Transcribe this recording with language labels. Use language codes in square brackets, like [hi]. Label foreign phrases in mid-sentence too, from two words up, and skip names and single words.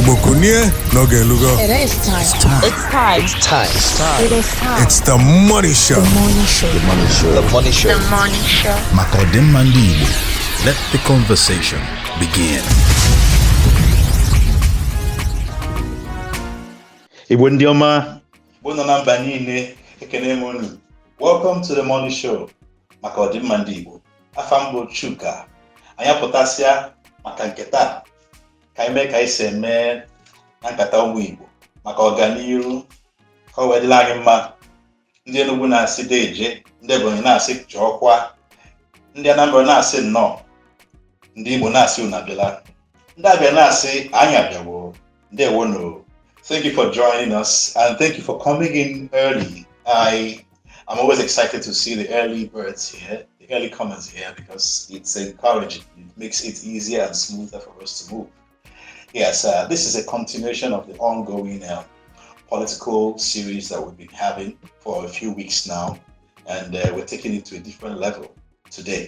[en] It is time. It's time. It's time. It's time. It's time. It is time. It's the Money Show. The Money Show. The Money Show. The Money Show. The Money Show. [ig] Makodimandi Igbo. [en] Let the conversation begin. [ig] Igbo ndị ọma, bụ nọ na mba niile, ekene m unu. [en] Welcome to the Money Show. [ig] Makodimandi Igbo. Afa m bụ Chuka. Anyị apụtasịa maka nketa. Ka anyị mee ka anyị si eme na nkata ụmụ Igbo maka ọganiru ka o wedịla anyị mma. Ndị Enugu na-asị deje, ndị Ebonyi na-asị chọọkwa, ndị Anambra na-asị nnọọ, ndị Igbo na-asị unu abịala, ndị Abịa na-asị anyị abịawo. Ndewono. [en] Thank you for joining us and thank you for coming in early. I'm always excited to see the early birds here, the early comers here, because it's encouraging. It makes it easier and smoother for us to move. Yes, this is a continuation of the ongoing political series that we've been having for a few weeks now, and we're taking it to a different level today.